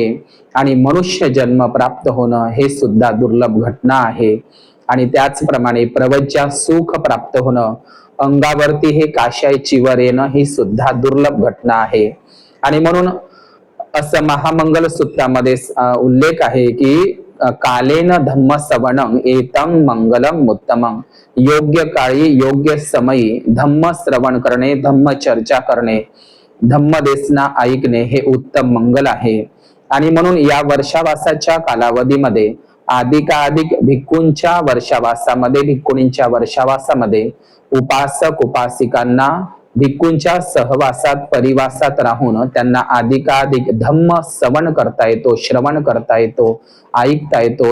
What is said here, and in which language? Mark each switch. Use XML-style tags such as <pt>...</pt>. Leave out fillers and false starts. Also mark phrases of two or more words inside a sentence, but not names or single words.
<mr>आणि मनुष्य जन्म प्राप्त होणं हे सुद्धा दुर्लभ घटना आहे। आणि त्याचप्रमाणे प्रवज्या सुख प्राप्त होणं, अंगावरती हे काशाय चिवर येणं ही सुद्धा दुर्लभ घटना आहे। आणि म्हणून असं महामंगल सूत्रामध्ये उल्लेख आहे की</mr> <pi>कालेन धम्म सवणं एतं मंगलम उत्तमं,</pi> <mr>योग्य काळी योग्य समयी धम्म श्रवण करणे, धम्म चर्चा करणे, धम्म देसना ऐकणे हे उत्तम मंगल आहे। आणि म्हणून या वर्षावासाच्या कालावधीमध्ये अधिकाधिक भिक्खूंच्या वर्षावासामध्ये, भिक्खुनींच्या वर्षावासामध्ये उपासक उपासिकांना भिक्खूंच्या सहवासात परिवासात राहून त्यांना अधिकाधिक धम्म श्रवण करता येतो, श्रवण करता येतो, ऐकता येतो।</mr>